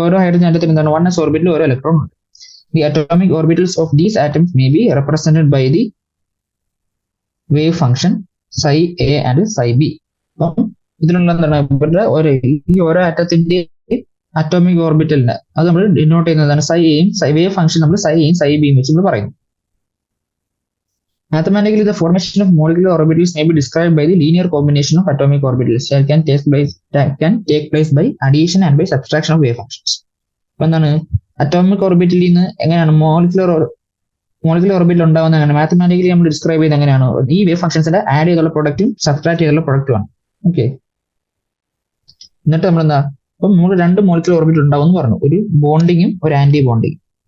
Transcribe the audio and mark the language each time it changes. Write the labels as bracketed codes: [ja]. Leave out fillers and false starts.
[ml] ഓരോ ഹൈഡ്രജൻ ആറ്റത്തിന് എന്താണ് 1s orbital ഓരോ ഇലക്ട്രോൺ ഉണ്ട്. [en] The atomic orbitals of these atoms may be represented by the wave function psi a and psi b. [ml] അപ്പം ഇതിലുള്ള എന്താണ് ഈ ഓരോ ആറ്റത്തിന്റെ അറ്റോമിക് ഓർബിറ്റലിന് അത് നമ്മൾ ഡിനോട്ട് ചെയ്യുന്നതാണ് psi a യും വേവ് ഫംഗ്ഷൻ നമ്മൾ psi a യും psi b യും വെച്ച് നമ്മൾ പറയുന്നു. [en] Mathematically, the formation of molecular orbitals may be described by the linear combination of atomic orbitals that can take place by addition and by subtraction of wave functions. [ml] അപ്പൊ എന്താണ് atomic ഓർബിറ്റലിൽ നിന്ന് എങ്ങനെയാണ് molecular orbital ഉണ്ടാവുന്ന എങ്ങനെ mathematically നമ്മൾ describe ചെയ്യുന്നത് എങ്ങനെയാണ് ഈ വേവ് ഫംഗ്ഷൻസിന്റെ ആഡ് ചെയ്തുള്ള പ്രൊഡക്റ്റും സബ്ട്രാക്ട് ചെയ്തുള്ള പ്രൊഡക്റ്റുമാണ്. ഓക്കെ, എന്നിട്ട് നമ്മൾ എന്താ അപ്പം 2 മോളിക്കുലർ ഓർബിറ്റൽ ഉണ്ടാവും എന്ന് പറഞ്ഞു, ഒരു ബോണ്ടിങ്ങും ഒരു ആന്റി ബോണ്ടിങ്ങും.